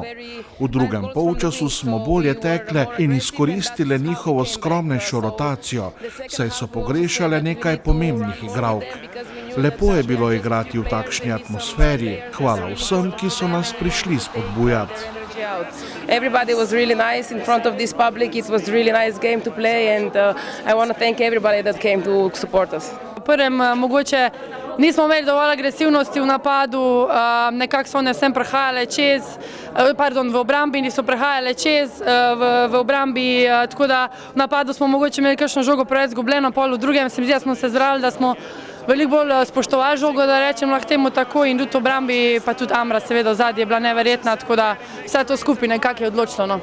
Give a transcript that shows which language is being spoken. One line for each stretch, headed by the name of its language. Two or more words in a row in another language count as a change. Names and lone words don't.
Slovenian: V drugem polčasu smo bolje tekle in izkoristile njihovo skromnejšo rotacijo, saj so pogrešale nekaj pomembnih igralk. Lepo je bilo igrati v takšni atmosferi. Hvala vsem, ki so nas prišli spodbujati.
English: Everybody was really nice in front of this public. It was really nice game to play and I want to thank everybody that came to support us.
Slovenian: V prvem mogoče nismo imeli dovolj agresivnosti v napadu, nekako so one vsem prehajale čez, v obrambi niso prehajale čez, v obrambi, tako da v napadu smo mogoče imeli kakšno žogo preveč izgubljeno, pol v drugem se mi zdi, da smo se zrali, da smo veliko bolj spoštovali žogo, da rečem lahko temu tako, in tudi v obrambi, pa tudi Amra seveda v zadnji je bila neverjetna, tako da vse to skupaj nekako je odločilo, no.